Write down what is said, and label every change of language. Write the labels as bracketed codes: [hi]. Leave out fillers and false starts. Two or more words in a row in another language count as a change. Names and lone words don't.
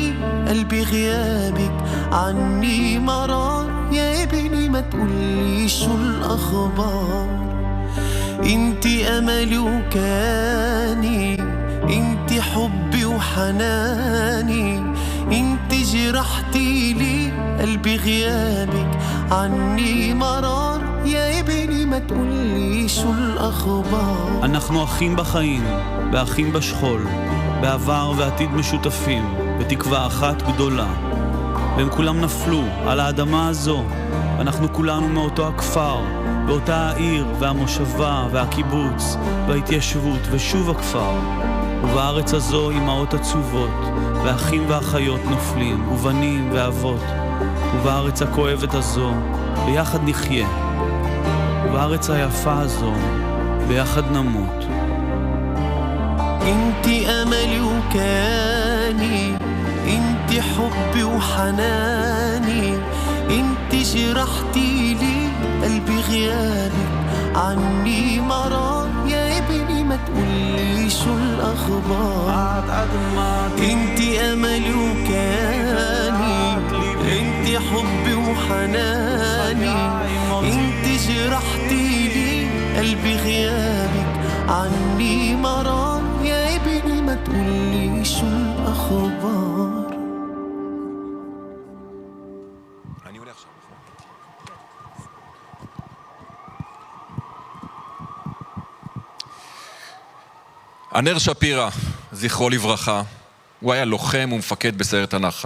[ar] قلبي غيابك عني مرار يا ابني ما تقولي شو الاخبار انتي املي وكاني انتي حبي وحناني انتي جرحتي لي قلبي غيابك عني مرار يا ابني ما تقولي شو الاخبار. [he] אנחנו אחים בחיים ואחים בשכול, בעבר ועתיד משותפים, בתקווה אחת גדולה. והם כולם נפלו על האדמה הזו. אנחנו כולנו מאותו הכפר, באותה העיר והמושבה והקיבוץ וההתיישבות ושוב הכפר. ובארץ הזו אמהות עצובות, ואחים ואחיות נופלים, ובנים ואבות. ובארץ הכואבת הזו ביחד נחיה, ובארץ היפה הזו ביחד נמות. [ar] انتي املي وكاني انتي حبي وحناني انتي جرحتي لي قلبي غيابك عني مرار يا ابني ما تقولي شو الاخبار انتي املي وكاني انتي حبي وحناني انتي جرحتي لي قلبي غيابك عني مرار يا ابني ما تقولي شو الاخبار. [he] ענר שפירא, זכרו לברכה, הוא היה לוחם ומפקד בסיירת הנחל.